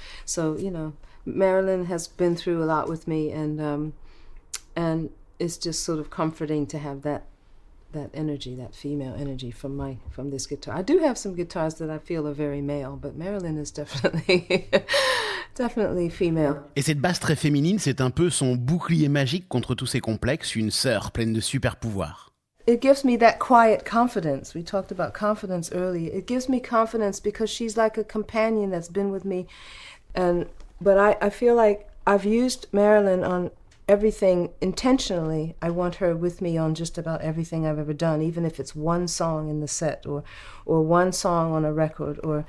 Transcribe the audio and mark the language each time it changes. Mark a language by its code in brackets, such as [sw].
[en] So, Marilyn has been through a lot with me, and it's just sort of comforting to have that energy, that female energy from this guitar. I do have some guitars that I feel are very male, but Marilyn is definitely definitely female. [fr] Et cette basse très féminine, c'est un peu son bouclier magique contre tous ses complexes, une sœur pleine de super pouvoirs. [en] It gives me that quiet confidence. We talked about confidence earlier. It gives me confidence because she's like a companion that's been with me, but I feel like I've used Marilyn on everything intentionally. I want her with me on just about everything I've ever done, even if it's one song in the set or one song on a record.